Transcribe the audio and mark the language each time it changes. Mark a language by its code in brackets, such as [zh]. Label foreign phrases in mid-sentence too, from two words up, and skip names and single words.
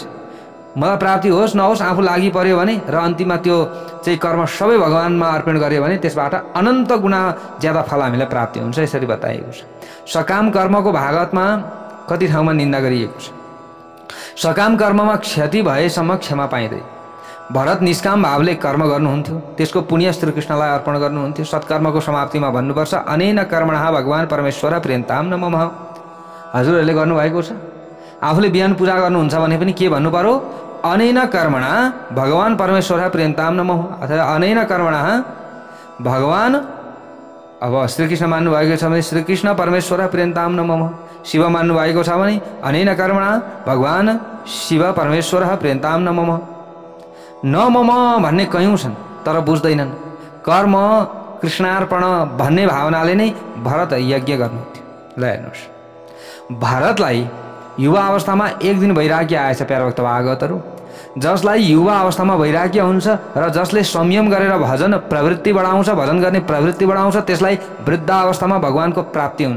[ne] मलाई प्राप्ति होस् नहोस् आफू लागि पर्यो भने र अन्तिममा त्यो चाहिँ कर्म सबै भगवानमा अर्पण गर्यो भने त्यसबाट अनन्त गुणा ज्यादा फल हामीलाई प्राप्ति हुन्छ, यसरी बताइएको छ। सकाम कर्मको भागवतमा कति ठाउँमा निन्दा गरिएको छ। सकाम कर्ममा क्षति भएसम्म क्षमा पाइँदैन। भरत निष्काम भावले कर्म गर्नुहुन्थ्यो, त्यसको पुण्य श्रीकृष्णलाई अर्पण गर्नुहुन्थ्यो। सत्कर्मको समाप्तिमा भन्नुपर्छ [sa] अनेन कर्मणः भगवान परमेश्वर प्रेन्ताम नमः। [ne] हजुरहरूले गर्नुभएको छ। आफूले बिहान पूजा गर्नुहुन्छ भने पनि के भन्नु पर्यो, [sa] अनेन कर्मणा भगवान परमेश्वर प्रेन्ताम नमः, अथवा अनेन कर्मणा भगवान, [ne] अब श्रीकृष्ण मान्नुभएको छ भने [sa] श्रीकृष्ण परमेश्वर प्रेन्ताम नमः। [ne] शिव मान्नुभएको छ भने [sa] अनेन कर्मणा भगवान शिव परमेश्वर प्रेन्ताम नमः। न मम [ne] भन्ने कयौँ छन् तर बुझ्दैनन्। कर्म कृष्णार्पण भन्ने भावनाले नै भरत यज्ञ गर्नुहुन्थ्यो। ल हेर्नुहोस्, भरतलाई युवा अवस्थामा एक दिन वैराग्य आएछ प्यारो भक्त भागवतहरू। जसलाई युवा अवस्थामा वैराग्य हुन्छ र जसले संयम गरेर भजन प्रवृत्ति बढाउँछ, भजन गर्ने प्रवृत्ति बढाउँछ, त्यसलाई वृद्धावस्थामा भगवानको प्राप्ति हुन्छ।